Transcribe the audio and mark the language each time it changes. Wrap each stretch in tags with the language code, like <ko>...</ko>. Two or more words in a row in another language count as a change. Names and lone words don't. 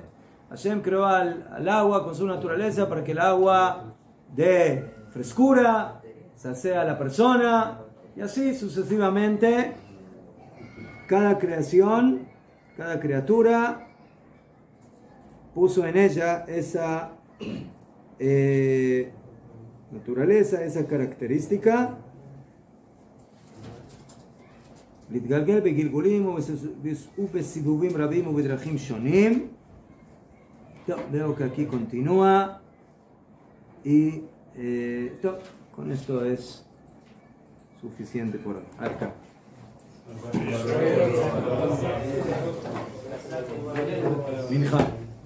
<es>Hashem creó al agua con su naturaleza para que el agua dé frescura, sacea a la persona, y así sucesivamente. Cada creación, cada criatura puso en ella esa naturaleza, esa característica.</es> <he>להתגלגל בגלגולים ובסיבובים רבים ובדרכים שונים.</he> <es>Veo que aquí continúa y con esto es suficiente por acá. Minja.</es>